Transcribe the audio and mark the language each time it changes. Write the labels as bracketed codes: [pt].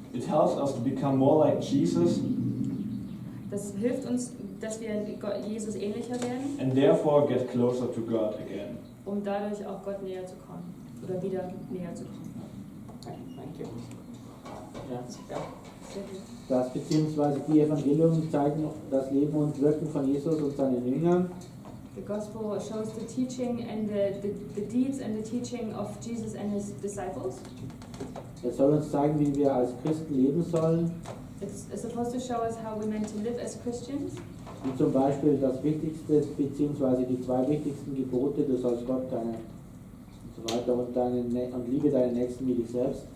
[en] It helps us to become more like Jesus [de] Das hilft uns, dass wir Jesus ähnlicher werden, [en] and therefore get closer to God again. [de] um dadurch auch Gott näher zu kommen oder wieder näher zu kommen. [en] Okay, thank you. [de] Ja. Ja. Sehr gut. Das beziehungsweise die Evangelien zeigen das Leben und Wirken von Jesus und seinen Jüngern. [en] The gospel shows the teaching and the deeds and the teaching of Jesus and his disciples. [de] Es soll uns zeigen, wie wir als Christen leben sollen. [en] It's supposed to show us how we're meant to live as Christians. [de] Wie zum Beispiel das wichtigste, beziehungsweise die zwei wichtigsten Gebote, du sollst Gott deine und so weiter und liebe deinen Nächsten wie dich selbst.